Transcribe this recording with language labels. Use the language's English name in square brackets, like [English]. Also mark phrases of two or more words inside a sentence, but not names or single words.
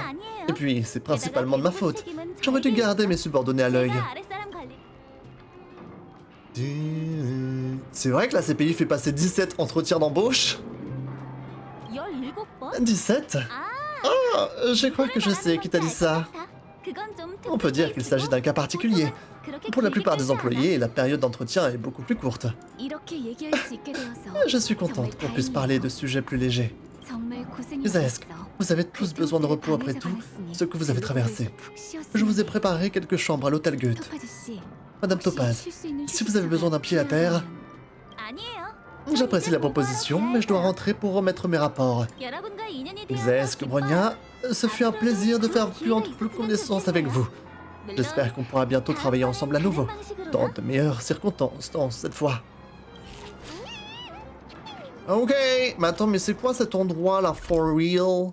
[French] Et puis, c'est principalement de ma faute. J'aurais dû garder mes subordonnés à l'œil. C'est vrai que la CPI fait passer 17 entretiens d'embauche? 17? Oh, je crois que je sais qui t'a dit ça. [Korean] 그건 좀 [French] On peut dire qu'il s'agit d'un cas particulier. [Korean] 그렇게 [French] Pour la [Korean] 길게 [French] plupart des [Korean] 끌지 [French] employés, la période d'entretien est beaucoup plus courte. [Korean] 않아. 이렇게 얘기할 수 있게 되어서 [French] Je suis contente qu'on puisse parler de sujets plus légers. [Korean] 정말 [French] Zesk, vous avez tous besoin de repos après tout ce que vous avez traversé. Je vous ai préparé quelques chambres à l'hôtel Goethe. Madame Topaz, si vous avez besoin d'un pied à terre, [Korean] 아니에요. [French] j'apprécie la proposition, mais je dois rentrer pour remettre mes rapports. [Korean] 여러분과 인연이 되어서 [French] Zesk, Bronia, ce fut un plaisir de faire plus ample connaissance avec vous. J'espère qu'on pourra bientôt travailler ensemble à nouveau, dans de meilleures circonstances cette fois. Ok, mais attends, mais c'est quoi cet endroit là, [English] for real?